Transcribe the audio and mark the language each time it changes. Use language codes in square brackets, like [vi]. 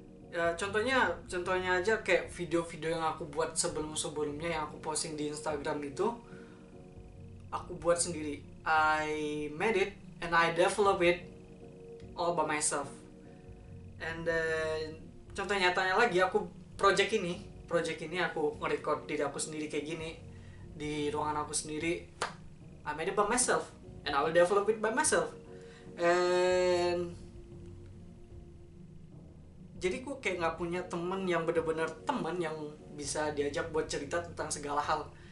[id] Ya contohnya aja kayak video-video yang aku buat sebelumnya yang aku posting di Instagram itu, aku buat sendiri. [en] I made it and I develop it all by myself. And then [id] contoh nyatanya lagi, aku project ini aku nge-record diri aku sendiri kayak gini di ruangan aku sendiri. [en] I made it by myself and I will develop it by myself. [id] And jadi aku kayak nggak punya temen yang bener-bener temen yang bisa diajak buat cerita tentang segala hal.